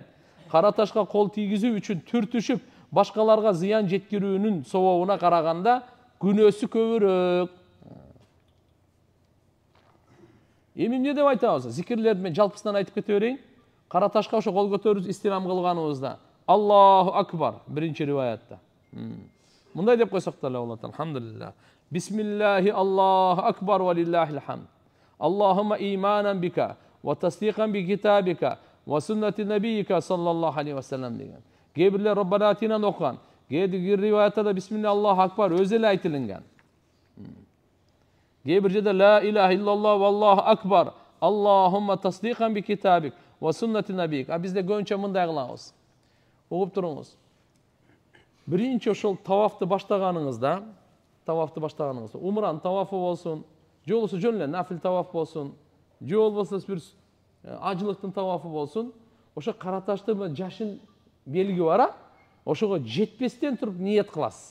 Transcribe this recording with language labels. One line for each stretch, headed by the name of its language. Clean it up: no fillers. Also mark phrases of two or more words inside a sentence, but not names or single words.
Kyrgyz: Караташка кол тийгизүү үчүн түртүшүп башкаларга зыян жеткирүүнүн сообуна караганда күнөөсү көбүрөөк. Эми эмне деп айтабыз? Зикирлерди мен жалпысынан айтып кете берейин. Караташка ошо кол көтөрүп истилам кылганыбызда
Arabic: الله أكبر
Kyrgyz: биринчи риваятта. Мындай деп койсок да болот.
Arabic: Алхамдулилlah. بسم الله الله أكبر ولله الحمد. اللهم إيمانا بك وتصديقا بكتابك وسنة نبيك صلى الله عليه وسلم деген.
Kyrgyz: Кээ-бирлер
Arabic: ربنا آتنا
Kyrgyz: окуган. Кээ-бир риваятта да
Arabic: بسم الله الله أكبر
Kyrgyz: өзү эле айтылган. Кээ бир жерде
Arabic: لا إله إلا الله والله أكبر. اللهم تصديقا بكتابك وسنة نبيك.
Kyrgyz: А бизде көбүнчө мындай кылабыз. Угуп туруңуз. Биринчи ошол тавафты баштаганыңызда, умранын тавафы болсун, же болбосо жөн эле нафил таваф болсун, же болбосо бир ажылыктын тавафы болсун, ошо кара ташты жашын белги бар, ошого жетпестен туруп ниет кыласыз.